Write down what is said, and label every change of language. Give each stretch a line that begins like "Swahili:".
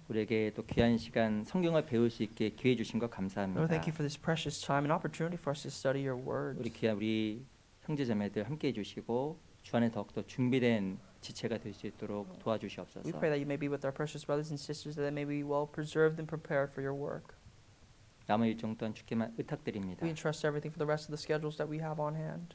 Korean: 우리에게 또 귀한 시간 성경을 배울 수 있게 기회 주신 것 감사합니다.
English: Lord, thank you for this precious time and opportunity for us to study your word.
Korean: 우리 귀한 우리 형제자매들 함께 해주시고 주 안에 더욱더 준비된 지체가 될 수 있도록 도와주시옵소서.
English: We pray that you may be with our precious brothers and sisters, that they may be well preserved and prepared for your work.
Korean: 남은 일정 동안 주께만 의탁드립니다.
English: We entrust everything for the rest of the schedules that we have on hand.